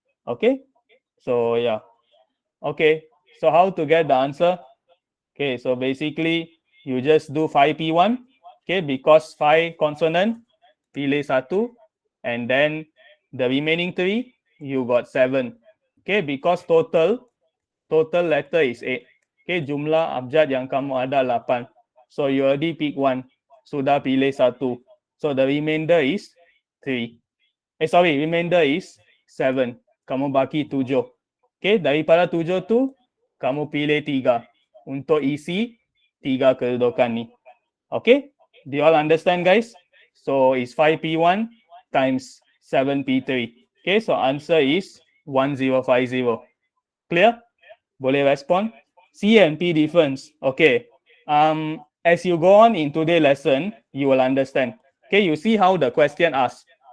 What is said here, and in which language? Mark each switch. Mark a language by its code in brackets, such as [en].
[en] Okay, so yeah. Okay, so how to get the answer? Okay, so basically you just do 5P1. Okay, because 5 consonant, pilih 1, and then the remaining 3, you got 7. Okay, because total letter is 8. [ms] Okay, jumlah abjad yang kamu ada 8. [en] So you already pick 1. [ms] Sudah pilih 1. [en] So the remainder is 3. Remainder is 7. [ms] Kamu baki 7. Okay, daripada 7 tu, kamu pilih 3 untuk isi 3 kedudukan ni. [en] Okay, do you all understand guys? So it's 5P1 times 7P3. Okay, so answer is 1050. Clear? [ms] Boleh respond? [en] C and P difference. Okay. As you go on in today's lesson, you will understand. Okay, you see how the question asks.